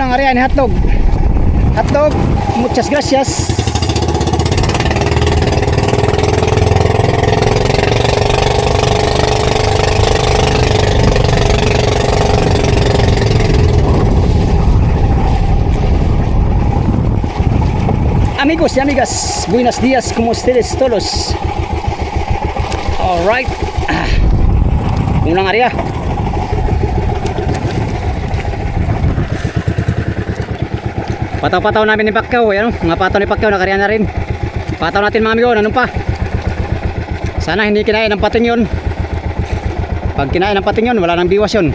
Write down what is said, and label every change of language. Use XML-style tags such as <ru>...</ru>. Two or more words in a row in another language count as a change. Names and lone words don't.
<tl>kinain hotdog. Hotdog,</tl> <es>muchas gracias. Amigos y amigas, buenos días, como ustedes todos.</es> <tl>Alright. Unang area. Pataw-pataw namin ni Pacquiao. Ayan, mga pataw ni Pacquiao, nakariyan na rin. Pataw natin mga amigo, ano pa? Sana hindi kinain ng pating yun. Pag kinain ng pating yun, wala nang biwas yun.</tl>